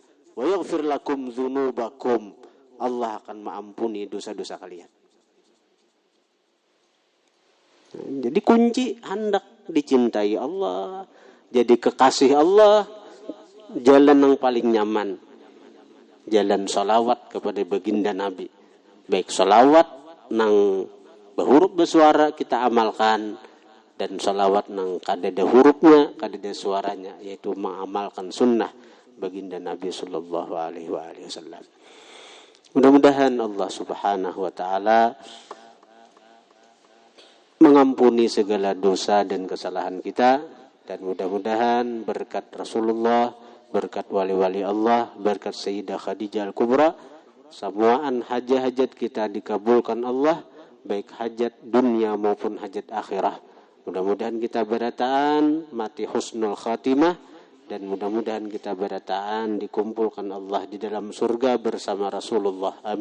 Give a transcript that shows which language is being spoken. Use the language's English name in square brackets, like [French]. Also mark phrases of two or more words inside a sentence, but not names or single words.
[Arabic] Wa yaghfir lakum dzunubakum. [Indonesian] Allah akan mengampuni dosa-dosa kalian. Jadi kunci hendak dicintai Allah, jadi kekasih Allah, jalan yang paling nyaman. Jalan salawat kepada baginda Nabi. [Banjar] Baik salawat nang berhuruf bersuara kita amalkan. dan salawat nang kadada hurufnya, kadada suaranya, yaitu mengamalkan sunnah baginda Nabi [Arabic] sallallahu alaihi wasallam. [Indonesian] Mudah-mudahan Allah [Arabic] Subhanahu wa taala [Indonesian] mengampuni segala dosa dan kesalahan kita, dan mudah-mudahan berkat Rasulullah, berkat wali-wali Allah, berkat Sayyidah Khadijah Al-Kubra, [Banjar] semuaan hajat-hajat kita dikabulkan Allah, baik hajat dunia maupun hajat akhirah. Mudah-mudahan kita berataan mati [Arabic] husnul khatimah, [Banjar] dan mudah-mudahan kita berataan dikumpulkan Allah di dalam surga bersama Rasulullah.